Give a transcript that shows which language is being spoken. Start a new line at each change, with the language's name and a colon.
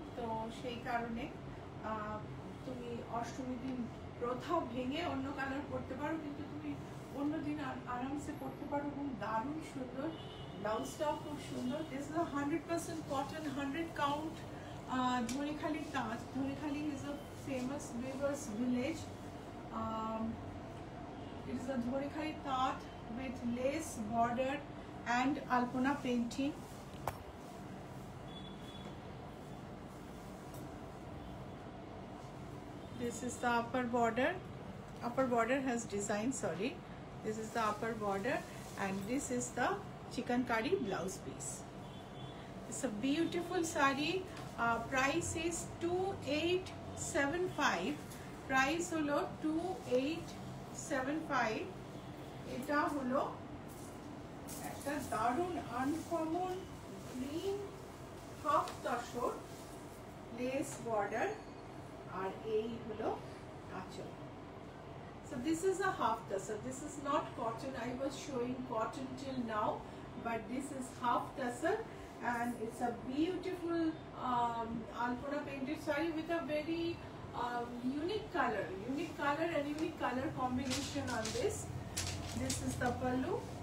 Bangla: তো সেই কারণে তুমি অষ্টমী দিন প্রথা ভেঙে অন্য কালার করতে পারো, কিন্তু তুমি অন্য দিন আরামসে করতে পারো, এবং দারুণ সুন্দর। ব্লাউজটাও খুব সুন্দর।
English: This is 100% cotton, 100 count Dhanekhali তাঁত। Dhanekhali is a famous weavers village. It is a Dhanekhali তাঁত with lace border and alpana painting. This is the upper border. Upper border has design, sorry. This is the upper border, and this is the chikankari blouse piece. It's a beautiful sari. Price is 2875.
Bangla: Price holo 2875. এটা হলো একটা দারুণ uncommon green half tussar less border, আর এই হলো
English: আঁচল। So this is a half tassel. This is not cotton. I was showing cotton till now, but this is half tassel, and it's a beautiful alpona painted saree with a very unique color and unique color combination on this. This is the pallu.